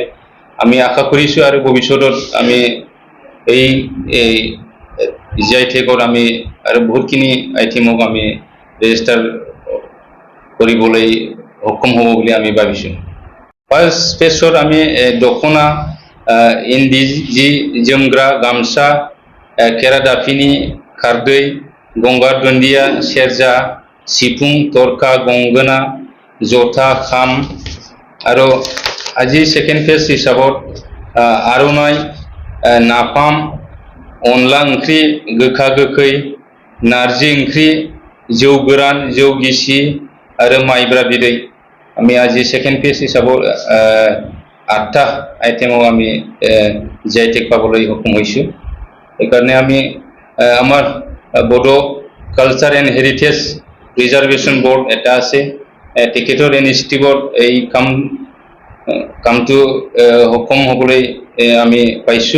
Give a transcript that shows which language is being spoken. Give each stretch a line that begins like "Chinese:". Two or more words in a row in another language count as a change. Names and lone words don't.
Assamese: আমি আশা কৰিছোঁ আৰু ভৱিষ্যতত আমি এই GI টেগত আমি আৰু বহুতখিনি আইটেমক আমি ৰেজিষ্টাৰ কৰিবলৈ সক্ষম হ'ব বুলি আমি ভাবিছোঁ। ফাৰ্ষ্ট ফেজত আমি
Bodo: দখনা, ইন্দি जोमग्रा गामसा, केरादाफिनि, खारदै, गंगार दुन्दिया, सेरजा, सिफुं, थरखा, गंगोना, जथा, खाम आरो
Assamese: আজি চেকেণ্ড ফেজ হিচাপত
Bodo: आर'नाइ, नाफाम, अनला ओंख्रि, गोखा गोखै, नारजि ओंख्रि, जौ गोरान, जौ गिसि आरो माइब्रा बिदै
Assamese: আমি আজি সেকেন্ড ফেজ হিচাপত 8টা আইটেমও আমি GI টেগ পাবলৈ সক্ষম হৈছোঁ। সেইকাৰণে আমি আমাৰ বড়ো কালচাৰ এণ্ড হেৰিটেজ প্ৰিজাৰ্ভেশ্যন বৰ্ড এটা আছে, তেখেতৰ ইনিচিয়েটিভত এই কামটো সক্ষম হ'বলৈ আমি পাইছোঁ।